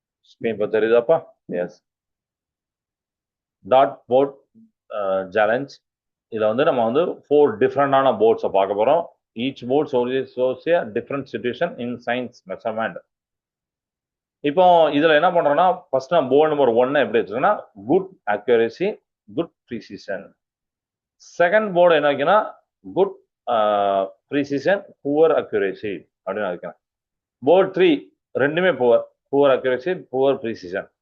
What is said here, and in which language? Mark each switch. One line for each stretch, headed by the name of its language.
Tamil: Screen இப்போ தெரியுதாப்பா? S. Dot board challenge. இதுல வந்து நம்ம வந்து 4 டிஃப்ரெண்டான போர்ட்ஸை பார்க்க போறோம்.
English: Each board shows a different situation in science measurement.
Tamil: இப்போ இதுல என்ன பண்றோம்னா ஃபர்ஸ்ட் நான் போர்டு நம்பர் 1 எப்படி வச்சிருக்கேன்னா good accuracy, good ப்ரீசிஷன். Second board என்ன வைக்கணும், குட் ப்ரீசிஷன், புவர் அக்யூரேசி அப்படின்னு வைக்கிறேன்.
English: board 3
Tamil: ரெண்டுமே
English: Poor accuracy, poor precision.